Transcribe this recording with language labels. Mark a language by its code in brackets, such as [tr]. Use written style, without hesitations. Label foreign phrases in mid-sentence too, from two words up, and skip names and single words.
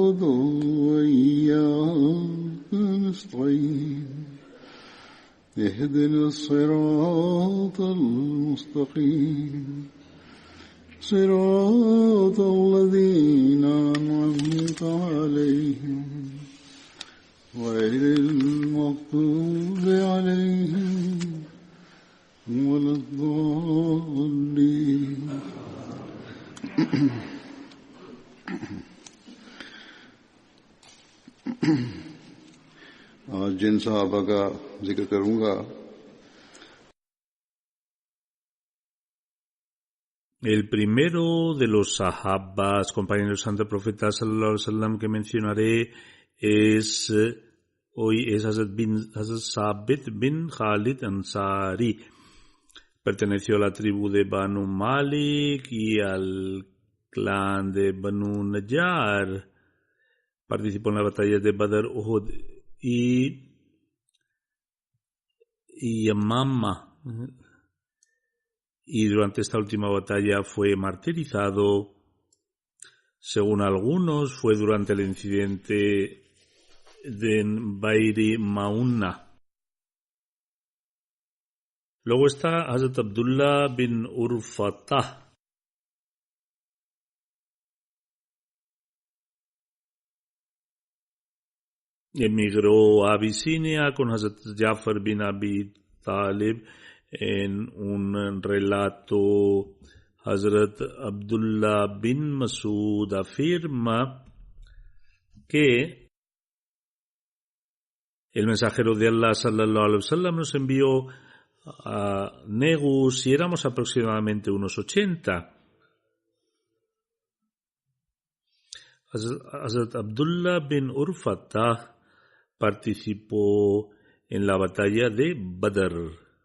[ar] وإياك نستعين اهدنا الصراط المستقيم صراط الذين أنعمت عليهم غير المغضوب عليهم ولا الضالين. [ur] آج جن صحابہ کا ذکر کروں گا, [es] el primero de los sahabas, compañeros del Santo Profeta [ar] صلى الله عليه وسلم, [es] que mencionaré es Hazrat Sabit bin Khalid Ansari. Perteneció a la tribu de Banu Malik y al clan de Banu Najjar. Participó en las batallas de Badr, Uhud y Yamama. Y durante esta última batalla fue martirizado. Según algunos, fue durante el incidente de Bairi Mauna. Luego está Hazrat Abdullah bin Urfatah. Emigró a Abisinia con Hazrat Jafar bin Abi Talib. En un relato, Hazrat Abdullah bin Masud afirma que el mensajero de Allah [ar] صلى الله عليه وسلم [es] nos envió a Negus y éramos aproximadamente unos 80. Hazrat Abdullah bin Urfatah participó en la batalla de Badr.